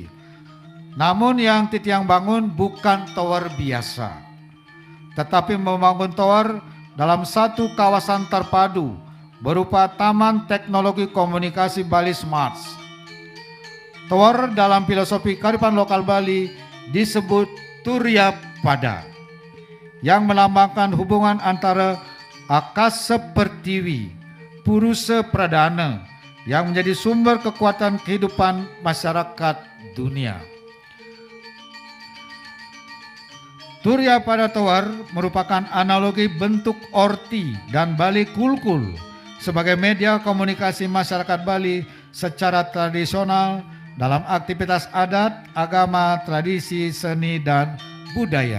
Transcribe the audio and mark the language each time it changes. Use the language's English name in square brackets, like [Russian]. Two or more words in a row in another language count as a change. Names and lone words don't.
[Indonesian] Namun yang Titiang bangun bukan tower biasa, tetapi membangun tower dalam satu kawasan terpadu berupa Taman Teknologi Komunikasi Bali Smart. Tower dalam filosofi kearifan lokal Bali disebut Turya Pada, yang melambangkan hubungan antara akasa pertiwi, purusa pradana, yang menjadi sumber kekuatan kehidupan masyarakat dunia. Turya pada Tawar merupakan analogi bentuk orti dan Bali Kulkul sebagai media komunikasi masyarakat Bali secara tradisional dalam aktivitas adat, agama, tradisi, seni, dan budaya.